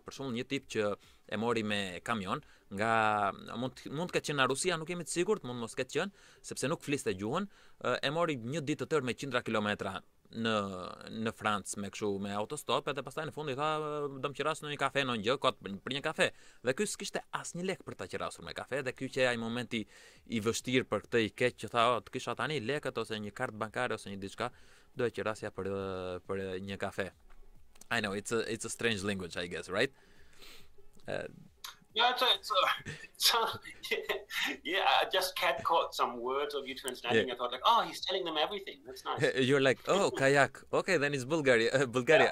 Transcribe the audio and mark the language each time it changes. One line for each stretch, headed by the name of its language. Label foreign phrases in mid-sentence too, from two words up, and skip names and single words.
Albanian: Për shembull, një tip që e mori me kamion nga mund të ketë qenë nga Rusia, nuk jemi të sigurt, mund mos ketë qenë, sepse nuk fliste gjuhën, e mori një ditë të tërë me qindra kilometra në Francë me kështu me autostop, edhe pastaj në fund i tha do më qiras në një kafe në një gjë kot për një kafe. Dhe ky s'kishte asnjë lek për ta qirasur me kafe, dhe ky që ai momenti i vështirë për këtë i keq që tha, të kisha tani lekët ose një kartë bankare ose një diçka, do e qirasja për një kafe.
English: I know it's a strange language, I guess, right? Yeah, yeah, I just caught some words of you translating. Yeah. I thought like, oh, he's telling them everything. That's nice. You're like, oh, kayak. Okay, then it's Bulgaria. Yeah.